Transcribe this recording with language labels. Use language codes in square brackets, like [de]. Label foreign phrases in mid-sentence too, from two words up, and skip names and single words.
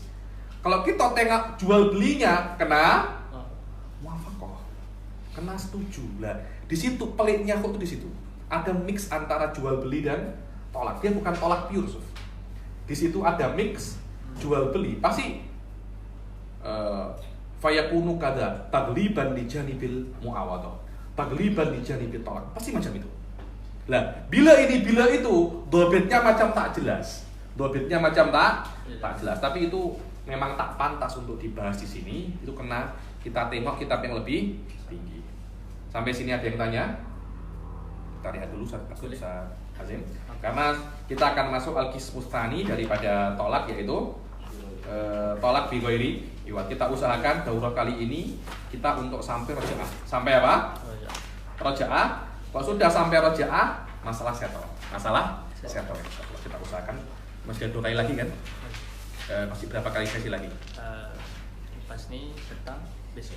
[ms] Kalau kita tengok jual belinya, kena muwafaqah, kena setuju. Lah, di situ peliknya kok tuh di situ. Ada mix antara jual beli dan tolak. Dia bukan tolak pure, Suf. Di situ ada mix jual beli. [ar] Pasti فيكون كذا تغليبا لجانب المعاوضة، تغليبا لجانب الطلاق. [ms] Pasti macam itu. Lah, bila ini bila itu, dobitnya macam tak jelas. Dobitnya macam tak jelas. Tapi itu memang tak pantas untuk dibahas di sini. Itu kena kita tengok kitab yang lebih tinggi. Sampai sini ada yang tanya? Kita lihat dulu Ustaz Hazim. Karena kita akan masuk [ar] القسم الثاني [ms] daripada tolak, yaitu tolak [ar] بغير عوض. [ms] Kita usahakan daurah kali ini kita untuk sampai rojaah. Sampai apa? Rojaah. Kalau sudah sampai rojaah, masalah settle. Masalah settle. Kita usahakan. Masih ada 2 kali lagi kan? Masih berapa kali sesi lagi? Pas nih petang besok.